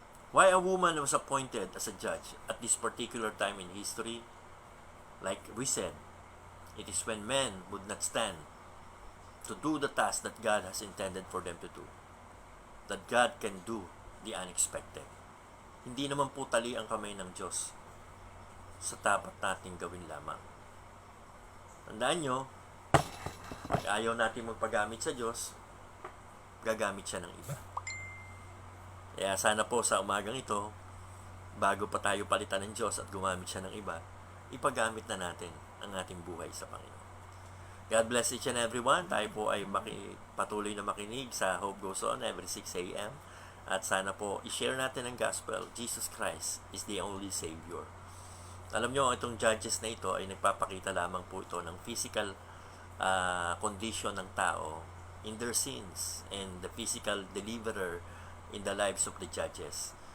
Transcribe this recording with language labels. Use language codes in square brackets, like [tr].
[en] Why a woman was appointed as a judge at this particular time in history? Like we said, it is when men would not stand to do the task that God has intended for them to do. That God can do the unexpected. [tl] Hindi naman po tali ang kamay ng Diyos sa dapat nating gawin lamang. Tandaan nyo, pag ayaw natin magpagamit sa Diyos, gagamit siya ng iba. Kaya sana po sa umagang ito, bago pa tayo palitan ng Diyos at gumamit siya ng iba, ipagamit na natin ang ating buhay sa Panginoon. [en] God bless each and everyone. [tl] Tayo po ay patuloy na makinig sa Hope Goes On every 6 a.m. At sana po i-share natin ang gospel. [en] Jesus Christ is the only Savior. [tl] Alam nyo, itong judges na ito ay nagpapakita lamang po ito ng physical condition ng tao [en] in their sins and the physical deliverer in the lives of the judges.